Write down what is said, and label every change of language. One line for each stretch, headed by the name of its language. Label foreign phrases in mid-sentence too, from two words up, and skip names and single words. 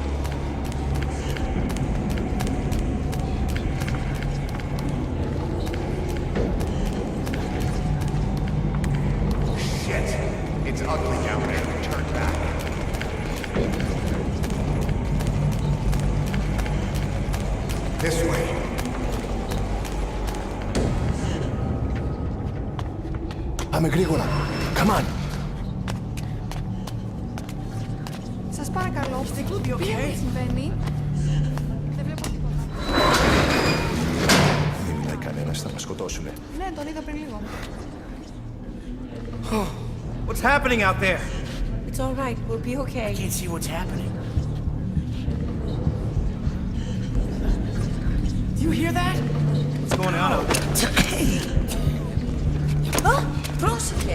English: Shit! It's ugly down there. Turn back. This way.
Greek: Πάμε γρήγορα.
English: Come on.
Greek: Σας παρακαλώ,
English: We'll be okay.
Greek: Συμβαίνει. Δεν βλέπω τίποτα. Δεν μιλάει κανένας, θα μας σκοτώσουνε. Ναι, τον είδα πριν λίγο.
English: What's happening out there? It's all right. We'll be okay. I can't see what's happening. Do you hear that? What's going on out there?
Greek: Πρόσεχε.